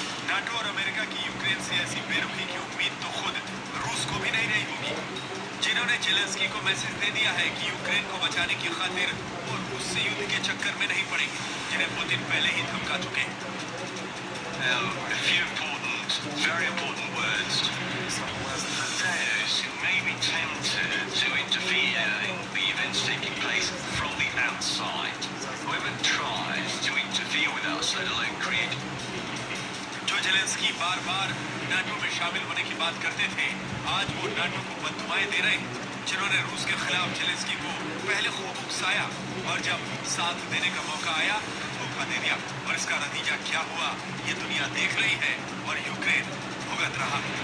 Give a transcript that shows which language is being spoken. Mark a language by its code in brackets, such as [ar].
[hi] NATO और America की Ukraine से ऐसी बेरुखी की उम्मीद तो खुद रूस को भी नहीं रही होगी, जिन्होंने जेलेंस्की को मैसेज दे दिया है कि यूक्रेन को बचाने की खातिर वो रूस से युद्ध के चक्कर में नहीं पड़ेंगे, जिन्हें पुतिन पहले ही धमका चुके हैं। [en] Now, a few very important words. Those who may be tempted to interfere in the events taking place from the outside, whoever tries to interfere with us, let alone create. [hi] जो जो Zelensky बार बार NATO में शामिल होने की बात करते थे, आज वो नाटो को बददुआएं दे रहे हैं, जिन्होंने रूस के खिलाफ जेलेंस्की को पहले खूब उकसाया और जब साथ देने का मौका आया धोखा दे दिया। और इसका नतीजा क्या हुआ ये दुनिया देख रही है और यूक्रेन भुगत रहा।